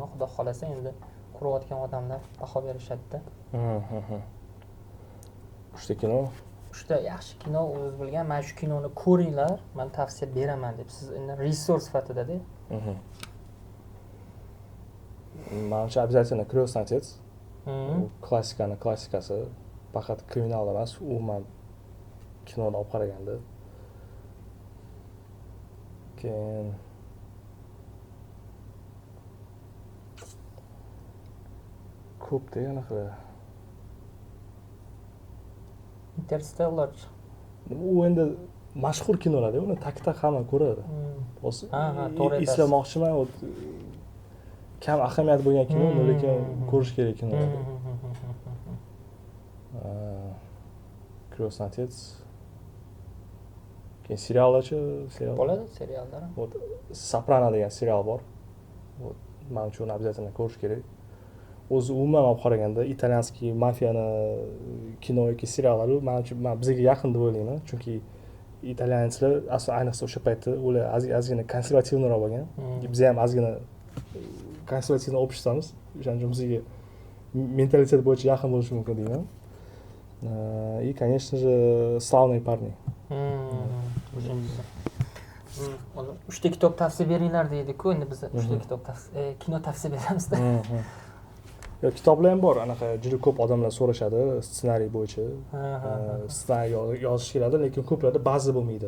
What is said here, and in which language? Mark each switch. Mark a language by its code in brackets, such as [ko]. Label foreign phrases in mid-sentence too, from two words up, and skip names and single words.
[uz] Xudo xolasa endi ko'rayotgan odamlar baho berishadi-da. 3 ta kino. 3 ta yaxshi kino o'zingiz bilgan, mana shu kinoni ko'ringlar, men tavsiya beraman deb. Siz endi resource sifatida-da. Menimcha обязательно Крестный отец. Klassikasi, faqat kriminal emas, umuman kinoni olib qaraganda. Keyin ko'p-da anaqa. Interstellar. U endi mashhur kinolar-da, uni tak-tak hamma ko'radi. To'g'ri. Eslamoqchiman, kam ahamiyat bo'lgan kino, lekin ko'rish kerak kino. Крестный отец. Keyin seriallarchi, bo'ladi, seriallar. Soprano degan serial bor. Men uchun uni обязательно ko'rish kerak. O'zi umuman olib qaraganda italyanskiy mafiyani kino yoki seriallari men bizga yaqin deb o'ylayman, chunki italyanlar ayniqsa o'sha paytda ular ozgina konservativroq bo'lgan. Biz ham ozgina [ru] консервативный обществоmiz. [uz] O'shaning uchun bizga mentalitet bo'yicha yaqin bo'lishi mumkin deyman. [ru] И, конечно же, славные парни. [uz] Uchinchisi. Uni 3 ta kitob tavsiya beringlar deydi-ku, endi biz 3 ta kitob kino tavsiya beramizda. Yo, kitoblar ham bor. Anaqa juda ko'p odamlar so'rashadi ssenariy bo'yicha. Ssenariy yozish keladi, lekin ko'plarda ba'zi bo'lmaydi.